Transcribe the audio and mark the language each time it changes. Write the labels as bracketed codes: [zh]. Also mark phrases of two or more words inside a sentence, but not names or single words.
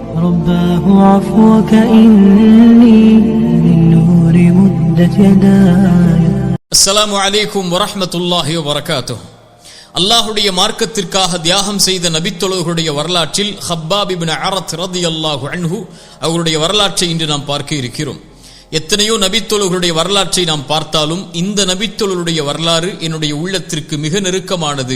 [ar] رباه عفوك إني من نور مدت يداي. السلام عليكم ورحمة الله وبركاته. [ta] அல்லாஹுடைய மார்க்கத்திற்காக தியாகம் செய்த நபித்தோழர்களுடைய வரலாற்றில் ஹப்பாப் இப்னு அரத் [ar] رضي الله عنه [ta] அவருடைய வரலாற்றை இன்று நாம் பார்க்க இருக்கிறோம். எத்தனையோ நபித்தோழர்களுடைய வரலாற்றை நாம் பார்த்தாலும் இந்த நபித்தோழருடைய வரலாறு என்னுடைய உள்ளத்திற்கு மிக நெருக்கமானது.